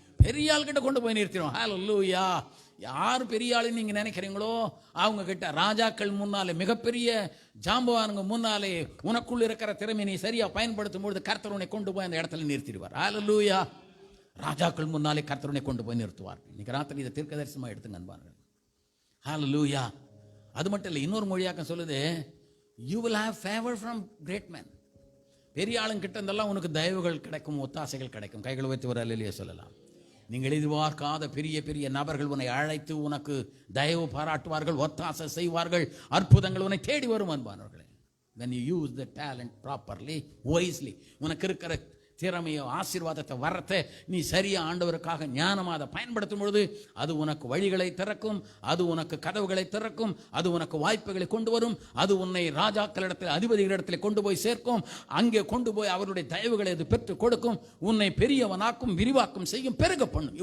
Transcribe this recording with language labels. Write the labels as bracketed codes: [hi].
[ta] பெரிய ஆள்கிட்ட கொண்டு போய் நிறுத்திடும். ஹல்லேலூயா. யார் பெரிய ஆளுன்னு நீங்க நினைக்கிறீங்களோ அவங்க கிட்ட, ராஜாக்கள் முன்னாலே, மிகப்பெரிய ஜாம்பவானுங்க முன்னாலே உனக்குள்ள இருக்கிற திறமை நீ சரியா பயன்படுத்தும் பொழுது கர்த்தர் உன்னை கொண்டு போய் அந்த இடத்துல நிறுத்திடுவார். ஹல்லேலூயா. ராஜாக்கள் முன்னாலே கர்த்தருனை கொண்டு போய் நிறுத்துவார். இன்னைக்கு ராத்திரி இதை தீர்க்கதரிசனமாக எடுத்துங்க அன்பார்கள். ஹல்லேலூயா. அது மட்டும் இல்லை, இன்னொரு மொழியாக்கம் சொல்லுது, [en] you will have favor from great men. [ta] பெரிய ஆளுங்கிட்ட இருந்தெல்லாம் உனக்கு தயவுகள் கிடைக்கும், ஒத்தாசைகள் கிடைக்கும். கைகளை வைத்து ஒரு அல்லேலூயா சொல்லலாம். நீங்கள் எதிர்பார்க்காத பெரிய பெரிய நபர்கள் உன்னை அழைத்து உனக்கு தயவு பாராட்டுவார்கள், ஒத்தாசை செய்வார்கள், அற்புதங்கள் உன்னை தேடி வரும் அன்பானவர்களே. [en] when you use the talent properly, wisely, [ta] உனக்கு இருக்கிற திறமையோ ஆசீர்வாதத்தை வரத்தை நீ சரியா ஆண்டவருக்காக ஞானமாக அதை பயன்படுத்தும் பொழுது அது உனக்கு வழிகளை திறக்கும், அது உனக்கு கதவுகளை திறக்கும், அது உனக்கு வாய்ப்புகளை கொண்டு வரும், அது உன்னை ராஜாக்களிடத்தில் அதிபதிகளிடத்தில் கொண்டு போய் சேர்க்கும், அங்கே கொண்டு போய் அவருடைய தயவுகளை அது பெற்றுக் கொடுக்கும், உன்னை பெரியவனாக்கும் விரிவாக்கும் செய்யும், பெருக பண்ணும்.